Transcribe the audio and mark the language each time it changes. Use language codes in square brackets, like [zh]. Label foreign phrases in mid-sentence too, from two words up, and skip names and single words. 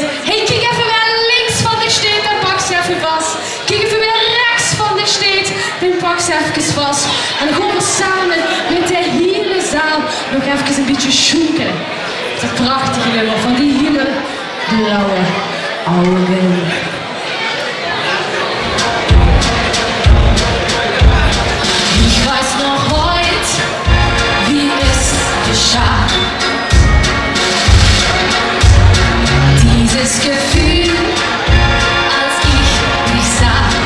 [nl] Hey, kijk even waar links van de steed en pak ze even vast. Kijk even waar rechts van de steed en pak ze even vast. En dan gaan we samen met de hele zaal nog even een beetje schoenken. Dat prachtige nummer van die hele blauwe ogen. [de] Ich weiß noch heute, wie es geschah. Dieses Gefühl, als ich dich sah.